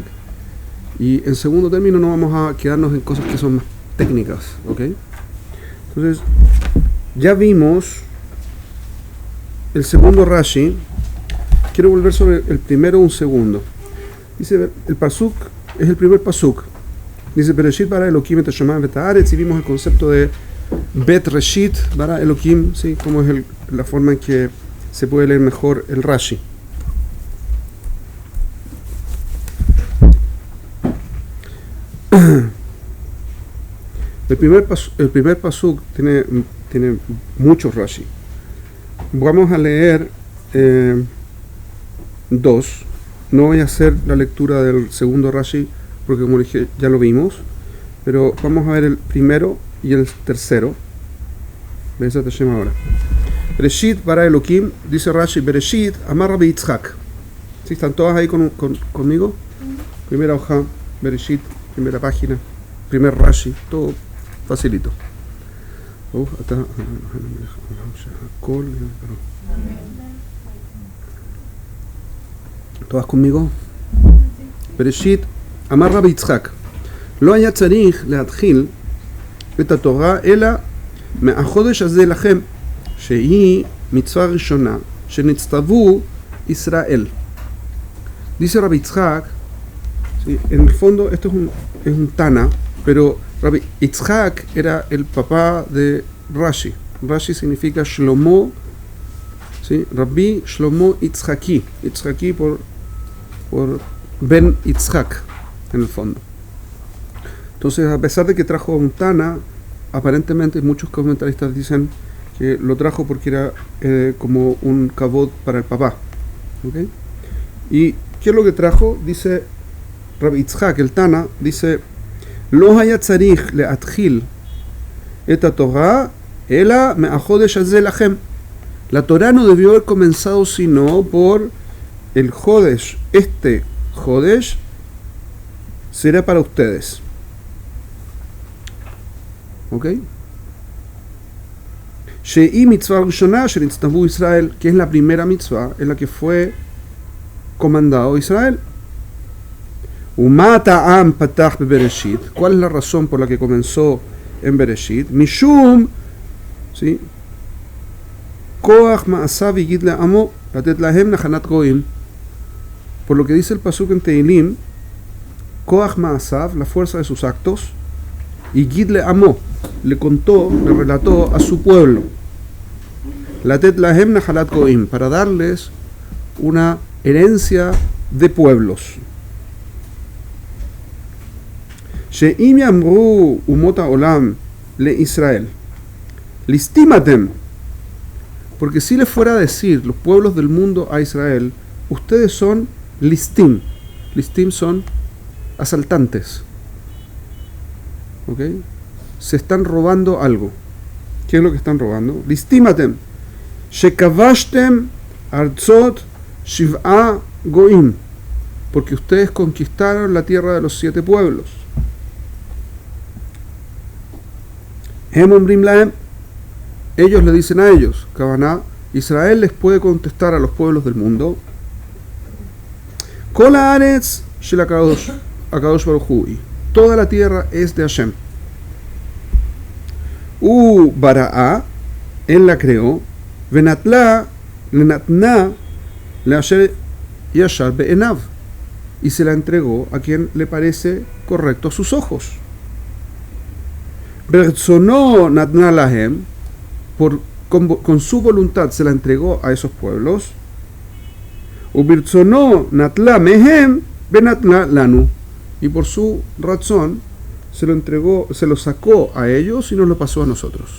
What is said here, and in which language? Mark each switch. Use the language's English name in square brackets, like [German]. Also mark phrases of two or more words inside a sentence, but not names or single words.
[Spanish] Y en segundo término no vamos a quedarnos en cosas que son más técnicas, ¿ok? Entonces, ya vimos el segundo Rashi. Quiero volver sobre el primero un segundo. Dice, el pasuk es el primer pasuk. Dice, [Hebrew] בראשית ברא אלהים את השמים ואת הארץ, [Spanish] y vimos el concepto de [Hebrew] בית ראשית ברא אלהים, [Spanish] ¿sí? Como es la forma en que se puede leer mejor el Rashi. El primer pasuk tiene muchos Rashi. Vamos a leer dos. No voy a hacer la lectura del segundo Rashi porque, como dije, ya lo vimos, pero vamos a ver el primero y el tercero. [Hebrew] בעזרת השם [Spanish] ahora. [Hebrew] בראשית ברא אלהים, [Spanish] dice Rashi, [Hebrew] בראשית אמר רבי יצחק. [Spanish] ¿Sí? ¿Están todas ahí conmigo? Primera hoja, Bereshit, primera página, primer Rashi, todo facilito. ¿Todas conmigo? [Hebrew] בראשית אמר רבי יצחק, לא היה צריך להתחיל את התורה אלא מהחודש הזה לכם, שהיא מצווה ראשונה שנצטוו ישראל. [Spanish] Dice Rabbi Yitzhak, ¿sí? En el fondo esto es un Tana, pero Rabbi Yitzhak era el papá de Rashi. Rashi significa Shlomo, ¿sí? Rabbi Shlomo Yitzhaki. Yitzhaki por Ben Yitzhak, en el fondo. Entonces, a pesar de que trajo un Tana, aparentemente muchos comentaristas dicen que lo trajo porque era como un kavod para el papá. ¿Okay? ¿Y qué es lo que trajo? Dice Rabbi Yitzhak, el Tana, dice: [Hebrew] לא היה צריך להתחיל את התורה אלא מהחודש הזה לכם. [Spanish] La Torah no debió haber comenzado sino por el Jodesh. Este Jodesh será para ustedes. [Hebrew] ¿Ok? שהיא מצוה ראשונה שנצטוו ישראל, [Spanish] que es la primera mitzvah en la que fue comandado Israel. [Hebrew] ומה טעם פתח בבראשית. [Spanish] ¿Cuál es la razón por la que comenzó en Bereshit? [Hebrew] Mishum, ¿sí? כח מעשיו הגיד לעמו לתת להם נחלת גוים. [Spanish] Por lo que dice el pasuk en Teilim, [Hebrew] כח מעשיו, [Spanish] la fuerza de sus actos, y [Hebrew] הגיד לעמו, [Spanish] le relató a su pueblo, [Hebrew] לתת להם נחלת גוים, [Spanish] para darles una herencia de pueblos. [Hebrew] שאם יאמרו אומות העולם לישראל לסטים אתם, [Spanish] porque si le fuera a decir los pueblos del mundo a Israel, ustedes son listim. Listim son asaltantes. ¿Ok? Se están robando algo. ¿Qué es lo que están robando? [Hebrew] לסטים אתם שכבשתם ארצות שבעה גוים, [Spanish] porque ustedes conquistaron la tierra de los 7 pueblos. [Hebrew] הם אומרים להם, [Spanish] ellos le dicen a ellos, Kavaná, Israel les puede contestar a los pueblos del mundo, [Hebrew] כל הארץ של הקדוש ברוך הוא, [Spanish] toda la tierra es de Hashem. Bara'a, él la creó, [Hebrew] ונטלה לנתנה לאשר ישר בעיניו, [Spanish] y se la entregó a quien le parece correcto a sus ojos. [Hebrew] ברצונו נתנה להם, [Spanish] con su voluntad se la entregó a esos pueblos. [Hebrew] וברצונו נטלה מהם ובנטלה לנו, [Spanish] y por su razón se lo entregó, se lo sacó a ellos y nos lo pasó a nosotros.